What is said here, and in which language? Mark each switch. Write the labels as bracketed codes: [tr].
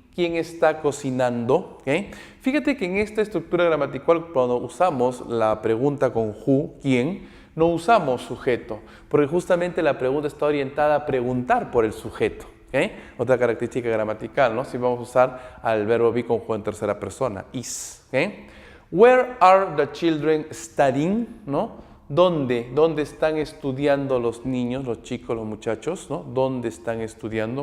[es] ¿Quién está cocinando? ¿Okay? Fíjate que en esta estructura gramatical, cuando usamos la pregunta con who, ¿quién?, no usamos sujeto, porque justamente la pregunta está orientada a preguntar por el sujeto. ¿Okay? Otra característica gramatical, ¿no? Si vamos a usar al verbo be conjugado en tercera persona, is. ¿Okay? [en] Where are the children studying? [es] ¿No? ¿Dónde están estudiando los niños, los chicos, los muchachos? ¿No? ¿Dónde están estudiando?